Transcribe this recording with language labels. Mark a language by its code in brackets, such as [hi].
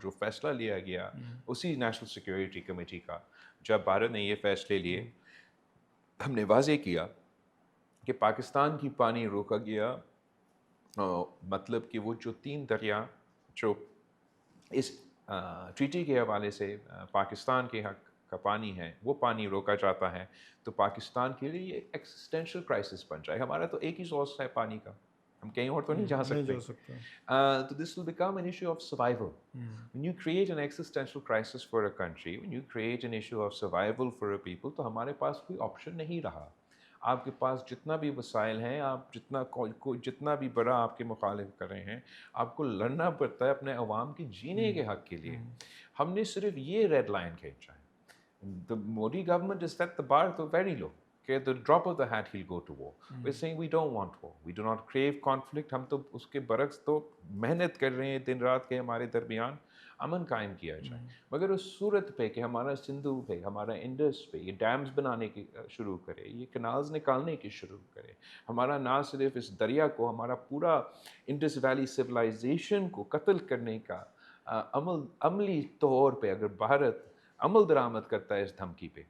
[ur] جو فیصلہ لیا گیا اسی نیشنل سیکیورٹی کمیٹی کا, جب بھارت نے یہ فیصلے لیے, ہم نے واضح کیا کہ پاکستان کی پانی روکا گیا, مطلب کہ وہ جو 3 دریا جو اس ٹریٹی کے حوالے سے پاکستان کے حق کا پانی ہے, وہ پانی روکا جاتا ہے, تو پاکستان کے لیے یہ ایکسسٹینشل کرائسس بن جائے. ہمارا تو ایک ہی سورس ہے پانی کا, ہم کہیں اور تو نہیں جا سکتے. [en] تو this will become an issue of survival. when you create an existential crisis for a country, when you create an issue of survival for a people, [ur] تو ہمارے پاس کوئی آپشن نہیں رہا. آپ کے پاس جتنا بھی وسائل ہیں, آپ جتنا بھی بڑا آپ کے مخالف کر رہے ہیں, آپ کو لڑنا پڑتا ہے اپنے عوام کے جینے کے حق کے لیے. ہم نے صرف یہ ریڈ لائن کھینچا ہے. [en] The Modi government has set the bar to very low. کہ the drop of the hat he'll go to war. We're saying we don't want war. We do not crave conflict. [ur] ہم تو اس کے برعکس تو محنت کر رہے ہیں دن رات کے ہمارے درمیان امن قائم کیا جائے. مگر اس صورت پہ کہ ہمارا سندھو پہ, ہمارا انڈس پہ یہ ڈیمز بنانے کی شروع کرے, یہ کنالز نکالنے کی شروع کرے, ہمارا نہ صرف اس دریا کو, ہمارا پورا انڈس ویلی سویلائزیشن کو قتل کرنے کا عملی طور پہ اگر بھارت عمل درآمد کرتا ہے اس دھمکی پہ.